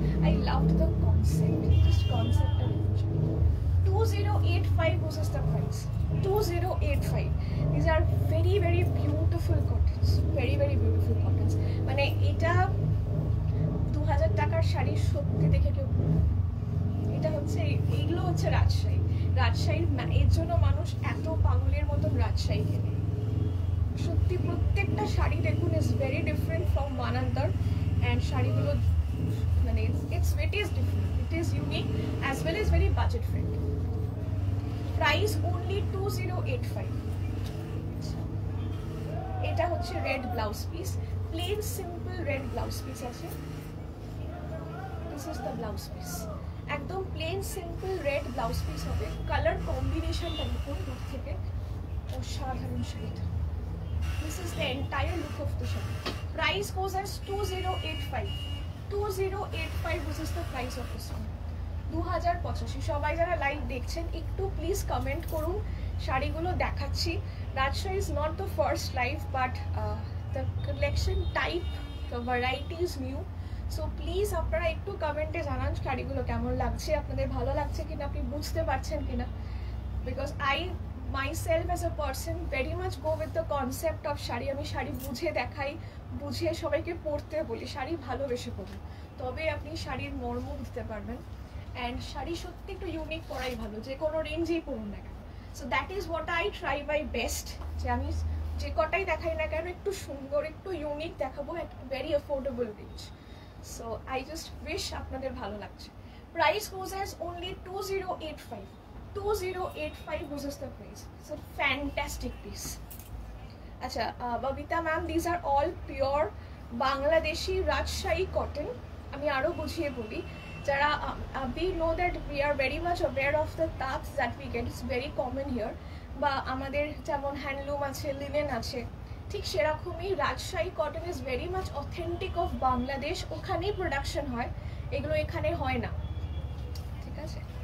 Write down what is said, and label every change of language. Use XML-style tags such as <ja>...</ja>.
<en>I loved the concept, just concept of 2085 was the price. 2085. These are very very beautiful cottons, very very beautiful cottons.</en> <bn>মানে এটা 2000 টাকার শাড়ি সত্যি দেখে কেউ, এটা হচ্ছে, এইগুলো হচ্ছে রাজশাহীর এর জন্য মানুষ এত পাগলের মতন রাজশাহী কেনে। সত্যি প্রত্যেকটা শাড়ি দেখুন</bn> <en>is very different from one another, and</en> <bn>শাড়িগুলো মানে</bn> <en>it is different, it is unique as well as very budget friendly. Price only 2085.</en> <bn>এটা হচ্ছে red blouse piece, plane simple red blouse piece আছে।</bn> <en>this is the blouse piece,</en> <bn>একদম plane simple red blouse piece হবে। Colour কম্বিনেশনটা দেখুন দূর থেকে, অসাধারণ শাড়িটা।</bn> <en>This is the entire look of the shadi. Price goes as 2085. 2085 this is the price of this one. 2085।</en> <bn>সবাই যারা লাইভ দেখছেন একটু প্লিজ কমেন্ট করুন, শাড়িগুলো দেখাচ্ছি।</bn> <en>Rajshahi is not the first live, but the collection type, the variety is new.</en> <bn>So please আপনারা একটু কমেন্টে জানান শাড়িগুলো কেমন লাগছে, আপনাদের ভালো লাগছে কিনা, আপনি বুঝতে পারছেন কিনা।</bn> <en>Because I myself as a person very much go with the concept of sari.</en> <bn>আমি শাড়ি বুঝে দেখাই, বুঝে সবাইকে পরতে বলি, শাড়ি ভালোবেসে পড়ুন, তবে আপনি শাড়ির মর্ম বুঝতে পারবেন। অ্যান্ড শাড়ি সত্যি একটু ইউনিক পরাই ভালো, যে কোনো রেঞ্জেই পরুন না কেন।</bn> <en>so that is what I try my best,</en> <bn>যে আমি যে কটাই দেখাই না কেন একটু সুন্দর একটু ইউনিক দেখাবো</bn> <en>At very affordable range. So I just wish</en> <bn>আপনাদের ভালো লাগছে।</bn> <en>Price goes as only 2085। 2085 was the price. It's a fantastic piece. Acha, Babita ma'am, these are all pure Bangladeshi Rajshahi cotton.</en> <bn>আমি আরো বুঝিয়ে বলি, যারা</bn> <en>we know that we are very much aware of the taats that we get, it's very common here,</en> <bn>বা আমাদের যেমন handloom আছে, linen আছে, ঠিক সেরকমই Rajshahi cotton</bn> <en>Is very much authentic of Bangladesh.</en> <bn>ওখানেই প্রোডাকশন হয়, এগুলো এখানে হয় না, ঠিক আছে।</bn>